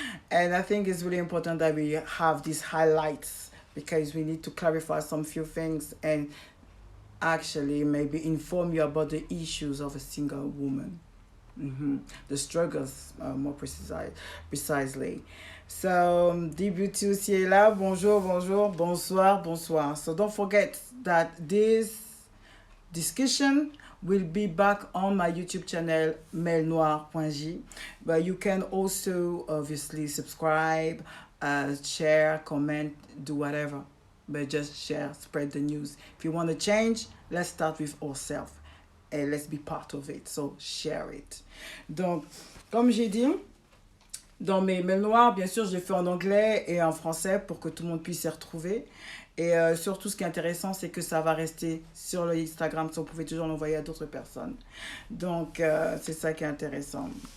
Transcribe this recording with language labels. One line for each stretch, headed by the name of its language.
English: And I think it's really important that we have these highlights because we need to clarify some few things and actually maybe inform you about the issues of a single woman. The struggles, precisely.
French: So, DBT aussi est là. Bonjour, bonjour, bonsoir, bonsoir.
English: So don't forget that this discussion will be back on my YouTube channel, melnoir.j. But you can also obviously subscribe, share, comment, do whatever. But just share, spread the news. If you want to change, let's start with ourselves. And let's be part of it. So share it.
French: Donc, comme j'ai dit, dans mes mails noirs, bien sûr, je l'ai fait en anglais et en français pour que tout le monde puisse s'y retrouver. Et surtout, ce qui est intéressant, c'est que ça va rester sur le Instagram. So vous pouvez toujours l'envoyer à d'autres personnes. Donc, c'est ça qui est intéressant.